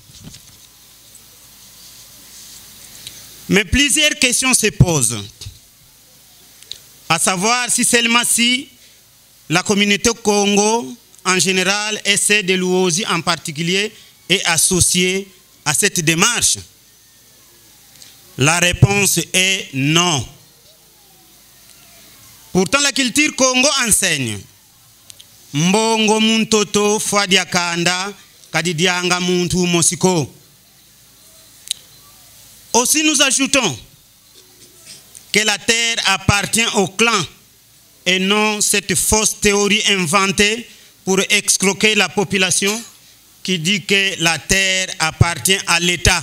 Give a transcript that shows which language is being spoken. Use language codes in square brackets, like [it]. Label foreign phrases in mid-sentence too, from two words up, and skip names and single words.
[fr] Mais plusieurs questions se posent, à savoir si seulement si la communauté Congo en général et celle de Luozi en particulier est associée à cette démarche. La réponse est non. Pourtant, la culture Congo enseigne [kg] mbongo muntoto fwadia kanda kadidianga muntu mosiko. [fr] Aussi, nous ajoutons que la terre appartient au clan et non cette fausse théorie inventée pour escroquer la population qui dit que la terre appartient à l'État.